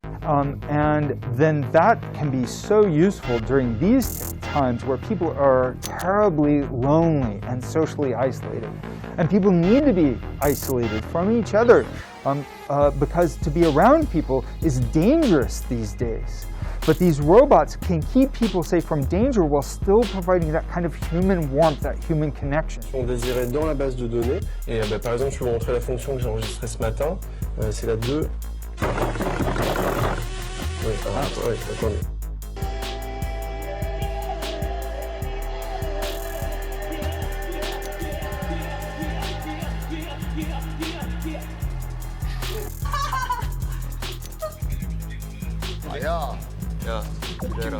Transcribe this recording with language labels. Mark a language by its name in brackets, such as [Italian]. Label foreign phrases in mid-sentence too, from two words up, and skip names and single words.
[English] And then that can be so useful during these times where people are terribly lonely and socially isolated. And people need to be isolated from each other because to be around people is dangerous these days. But these robots can keep people safe from danger while still providing that kind of human warmth, that human connection. [French] On désirait dans la base de données, et par exemple, je vais vous montrer la fonction que j'ai enregistrée ce matin, c'est la 2. Oui, oui, entendu. [Korean] 야, 기대해라.